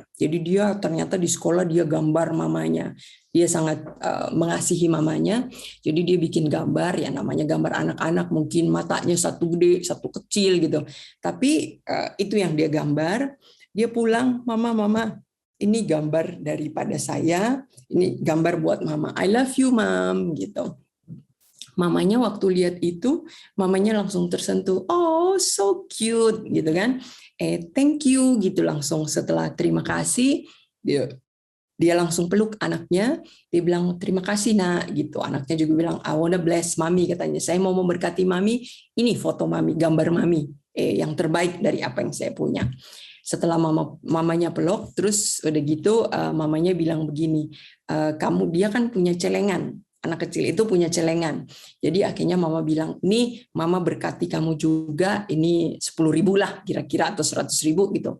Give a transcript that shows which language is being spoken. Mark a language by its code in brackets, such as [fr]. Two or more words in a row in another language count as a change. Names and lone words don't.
[id] Jadi dia ternyata di sekolah dia gambar mamanya. Dia sangat mengasihi mamanya. Jadi dia bikin gambar, ya namanya gambar anak-anak, mungkin matanya satu gede, satu kecil gitu. Tapi itu yang dia gambar. Dia pulang, mama, ini gambar daripada saya. Ini gambar buat mama. [en] I love you, Mom, [id] gitu. Mamanya waktu lihat itu, mamanya langsung tersentuh. [en] Oh, so cute, [id] gitu kan? [en] Thank you, [id] gitu langsung. Setelah terima kasih, dia langsung peluk anaknya. Dia bilang terima kasih nak, gitu. Anaknya juga bilang [en] I wanna bless [id] mami, katanya. Saya mau memberkati mami. Ini foto mami, gambar mami, yang terbaik dari apa yang saya punya. Setelah mamanya peluk, terus udah gitu mamanya bilang begini, dia kan punya celengan. Anak kecil itu punya celengan. Jadi akhirnya mama bilang, nih mama berkati kamu juga, ini 10.000 lah kira-kira atau 100.000 gitu.